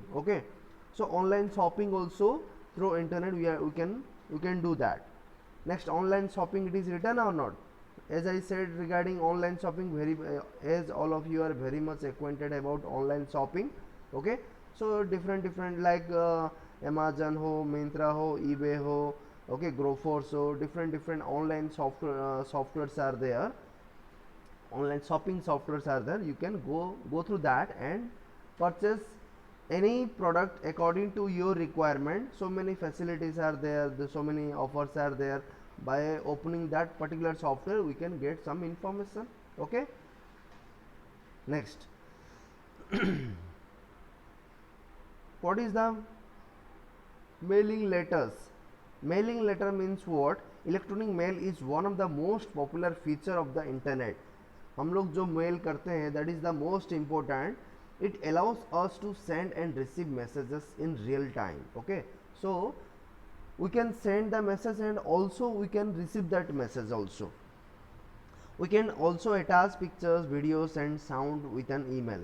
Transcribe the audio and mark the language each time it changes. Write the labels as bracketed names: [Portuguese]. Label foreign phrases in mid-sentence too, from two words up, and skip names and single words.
[English] Okay, so online shopping also through internet we can do that. Next, online shopping, it is written or not? As I said regarding online shopping, as all of you are very much acquainted about online shopping. Okay, so different like Amazon ho, Myntra ho, eBay ho, okay, Grofers ho, different online softwares are there, online shopping softwares are there. You can go through that and purchase any product according to your requirement. So many facilities are there, so many offers are there. By opening that particular software we can get some information. Okay, next, what is the mailing letters? Mailing letter means what? Electronic mail is one of the most popular feature of the internet. [Hindi] हम लोग जो मेल करते हैं, [English] that is the most important. It allows us to send and receive messages in real time. Okay, so we can send the message and also we can receive that message also. We can also attach pictures, videos and sound with an email.